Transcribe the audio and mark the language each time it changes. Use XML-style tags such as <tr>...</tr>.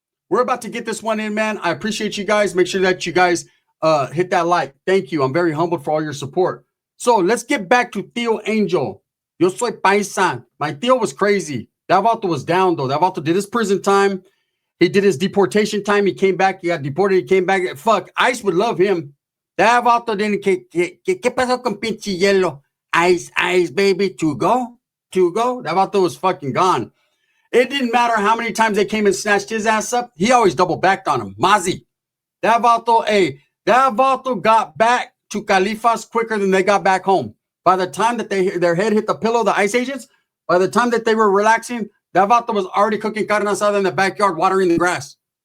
<en>We're about to get this one in, man. I appreciate you guys. Make sure that you guys hit that like. Thank you. I'm very humbled for all your support. So let's get back to Theo Angel.</en> <es>Yo soy Paisa.</es> <en>My Theo was crazy. That vato was down, though. That vato did his prison time. He did his deportation time. He came back. He got deported. He came back. Fuck. ICE would love him. That vato didn't.</en> <es>¿Qué pasó con pinche hielo?</es> <en>Ice, baby. To go. That vato was fucking gone. It didn't matter how many times they came and snatched his ass up. He always double backed on him. Mazi. That vato got back to Califas quicker than they got back home. By the time that their head hit the pillow, the ICE agents, by the time that they were relaxing, that vato was already cooking carne asada in the backyard, watering the grass.</en>